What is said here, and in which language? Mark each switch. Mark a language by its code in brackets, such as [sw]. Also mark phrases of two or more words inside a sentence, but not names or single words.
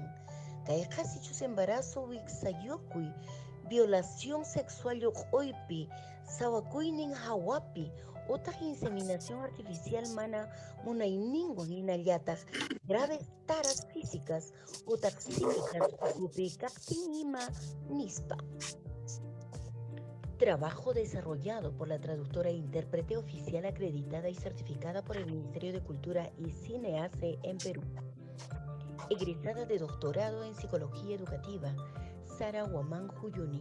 [qu] Kayqa sichus embarazo wiksayukuy, [es] violación sexual [qu] lluq'uypi, sawakuynin hawapi, utaq [es] inseminación artificial [qu] mana munayninwan hinallataq [es] graves taras físicas [qu] utaq psíquicas ukupi kaqtin ima nispa. [es] Trabajo desarrollado por la traductora e intérprete oficial acreditada y certificada por el Ministerio de Cultura y Cineace en Perú. Egresada de doctorado en Psicología Educativa, Sara Huamán Juyuni.